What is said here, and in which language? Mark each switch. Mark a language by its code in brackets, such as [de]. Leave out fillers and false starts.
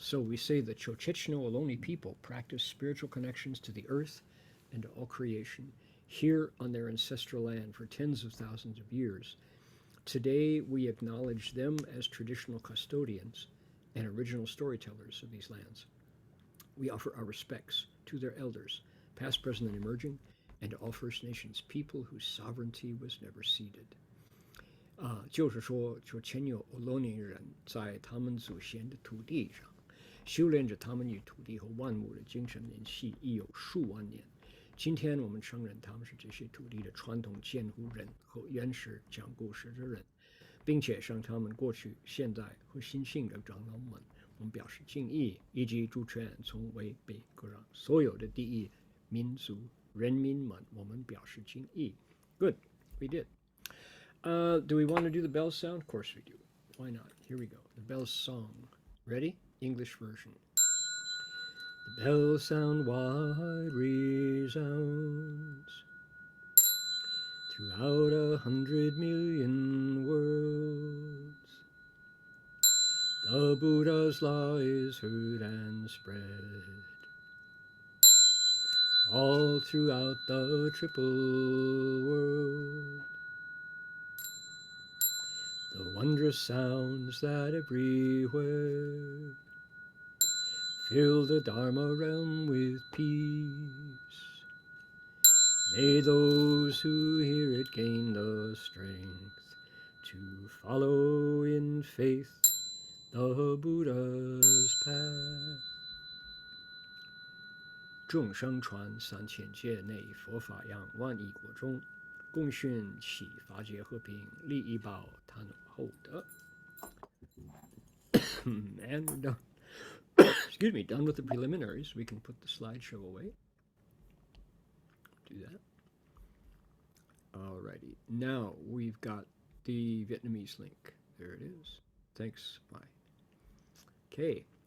[en] So we say the Chochechno Ohlone people practice spiritual connections to the earth and to all creation here on their ancestral land for tens of thousands of years. Today we acknowledge them as traditional custodians and original storytellers of these lands. We offer our respects to their elders, past, present, and emerging, and to all First Nations people whose sovereignty was never ceded. [zh] 就是说，就前有欧罗尼人在他们祖先的土地上修炼着他们与土地和万物的精神联系，已有数万年。今天我们承认他们是这些土地的传统监护人和原始讲故事的人，并且向他们过去、现在和新兴的长老们，我们表示敬意，以及主权从未被割让。所有的第一民族人民们，我们表示敬意。 [en] Good, we did. Do we want to do the bell sound? Of course we do. Why not? Here we go. The bell song. Ready? English version. The bell sound wide resounds throughout 100 million worlds. The Buddha's law is heard and spread all throughout the triple world. The wondrous sounds that everywhere fill the Dharma realm with peace. May those who hear it gain the strength to follow in faith the Buddha's path. [zh] 众生传3000界内，佛法扬万亿国中，共训启法界和平，利益报贪厚德。 [en] And we're done. Excuse me, done with the preliminaries. We can put the slideshow away. Do that. Alrighty. Now we've got the Vietnamese link. There it is. Thanks. Bye. Okay.